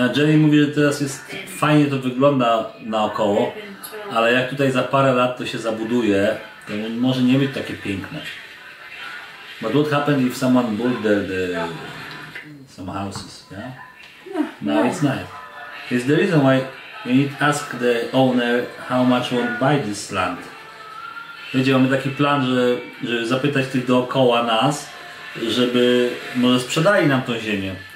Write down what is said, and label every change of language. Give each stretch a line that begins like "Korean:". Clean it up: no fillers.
Polish: A Jenny mówi, że teraz jest fajnie to wygląda naokoło, 11, 12. ale jak tutaj za parę lat to się zabuduje, to może nie być takie piękne.
English: But what happened if someone built some houses, yeah? Now it's nice. It's the reason why you need to ask the owner how much won't buy this land.
Polish: Wiecie, mamy taki plan, żeby zapytać tych dookoła nas, żeby może sprzedali nam tą ziemię.